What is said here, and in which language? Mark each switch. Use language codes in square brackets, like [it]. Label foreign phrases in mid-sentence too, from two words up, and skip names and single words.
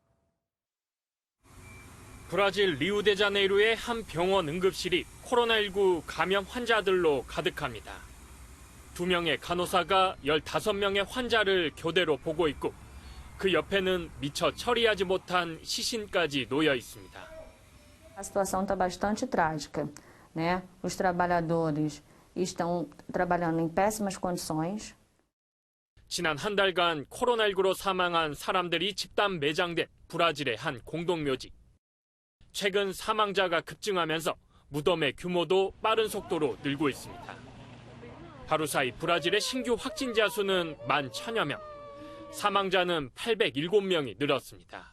[ko] 브라질 리우데자네이루의 한 병원 응급실이 코로나19 감염 환자들로 가득합니다. 2명의 간호사가 15명의 환자를 교대로 보고 있고 그 옆에는 미처 처리하지 못한 시신까지 놓여 있습니다. [pt] A situação está bastante trágica, né? Os trabalhadores estão trabalhando em péssimas condições. [ko] 지난 한 달간 코로나19로 사망한 사람들이 집단 매장된 브라질의 한 공동묘지. 최근 사망자가 급증하면서 무덤의 규모도 빠른 속도로 늘고 있습니다. 하루 사이 브라질의 신규 확진자 수는 11,000여 명, 사망자는 807명이 늘었습니다.